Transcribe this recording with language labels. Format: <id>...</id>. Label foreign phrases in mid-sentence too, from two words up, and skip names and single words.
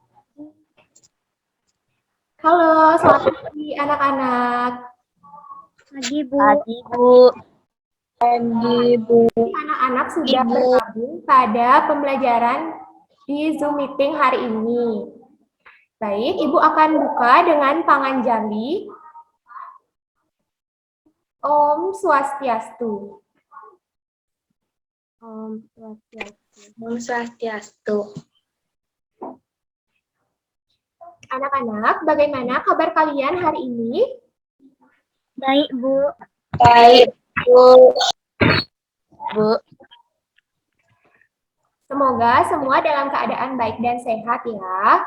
<id>Halo, selamat pagi anak-anak. Pagi, Bu. Pagi, Bu. Pagi, Bu. Anak-anak sudah bergabung pada pembelajaran di Zoom meeting hari ini. Baik, Ibu akan buka dengan panganjali.</id> <sa>Om Swastiastu. Om Swastiastu. Om Swastiastu.</sa> <id>Anak-anak, bagaimana kabar kalian hari ini? Baik, Bu. Baik, Bu. Bu. Semoga semua dalam keadaan baik dan sehat ya.</id>